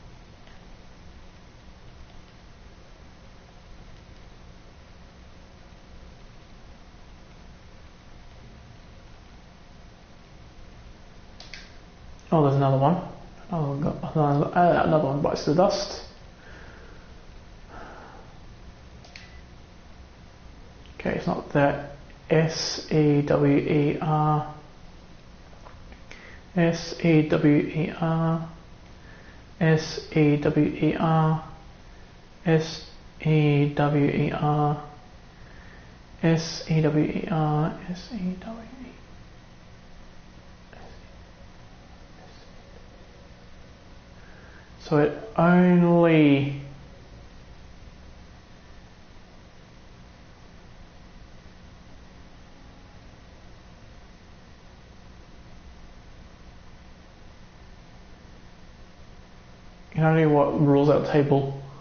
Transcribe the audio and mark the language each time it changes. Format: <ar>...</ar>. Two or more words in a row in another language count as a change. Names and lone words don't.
<en>Oh, there's another one. Oh, another one bites the dust. Okay, it's not that. S-E-W-E-R. S-E-W-E-R. S-E-W-E-R. S-E-W-E-R. S-E-W-E-R. S-E-W-E-R. So it only what rules out table.</en>